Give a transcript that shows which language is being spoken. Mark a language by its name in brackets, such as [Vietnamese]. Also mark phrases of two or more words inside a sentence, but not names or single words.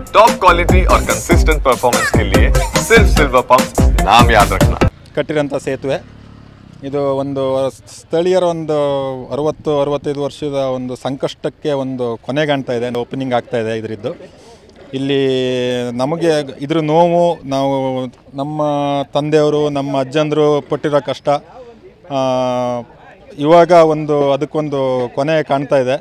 [English] top quality [Hindi] और [English] consistent performance [Hindi] के लिए सिर्फ सिल्वर पंप नाम याद रखना। [Kannada] ಕಟ್ಟಿರೋಂಥ ಸೇತುವೆ ಇದು ಒಂದು ಸ್ಥಳೀಯರ ಒಂದು 60-65 ವರ್ಷದ ಒಂದು ಸಂಕಷ್ಟಕ್ಕೆ ಒಂದು ಕೊನೆಗಾಣ್ತಾ ಇದೆ, ಓಪನಿಂಗ್ ಆಗ್ತಾ ಇದೆ ಇದರದ್ದು. ಇಲ್ಲಿ ನಮಗೆ ಇದ್ರ ನೋವು, ನಾವು ನಮ್ಮ ತಂದೆಯವರು ನಮ್ಮ ಅಜ್ಜಂದರು ಪಟ್ಟಿರೋ ಕಷ್ಟ ಇವಾಗ ಅದಕ್ಕೊಂದು ಕೊನೆ ಕಾಣ್ತಾ ಇದೆ.